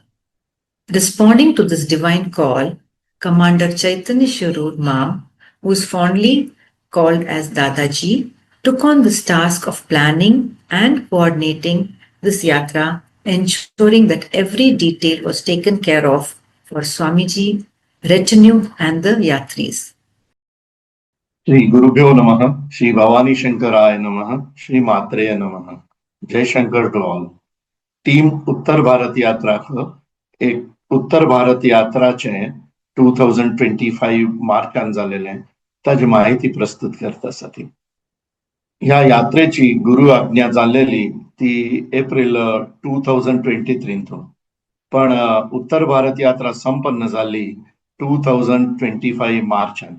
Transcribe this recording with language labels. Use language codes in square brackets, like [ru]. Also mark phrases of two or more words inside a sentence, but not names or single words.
[en] Responding to this divine call, Commander Chaitanya Shurur Mam who is fondly called as Dadaji, took on this task of planning and coordinating this yatra, ensuring that every detail was taken care of for Swamiji, retinue, and the yatris. [sa] श्री गुरुभ्यो नमः, श्री भवानी शंकराय नमः, श्री मात्रेय नमः. जय शंकर [en] to all. [kok] टीम उत्तर भारत यात्रा एक उत्तर भारत यात्राचे 2025 मार्चान जालेले ताजी माहिती प्रस्तुत करता आसा ती. ह्या यात्रेची गुरु आज्ञा जाल्लेली ती एप्रिल 2023 पण उत्तर भारत यात्रा संपन्न जाली 2025 मार्चांत.